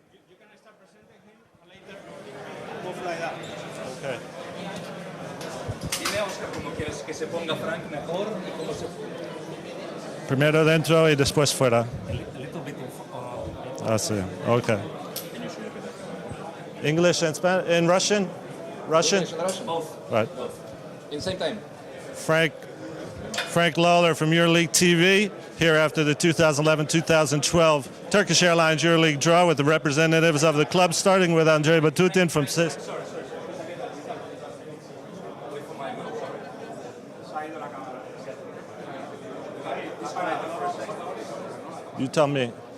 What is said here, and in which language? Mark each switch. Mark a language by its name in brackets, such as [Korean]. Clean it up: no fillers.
[English] You can start presenting him and later move like that. Okay. [Spanish] Dime, Oscar, cómo quieres que se ponga Frank mejor y cómo se... Primero dentro y después fuera. [English] A little bit of... I see. Okay. English and Spanish and Russian? Russian? Both. Right. In same time. Frank Frank Lawler from Euroleague TV, here after the 2011-2012 Turkish Airlines Euroleague Draw with the representatives of the club, starting with Andrei Batutin from CSKA. You tell me.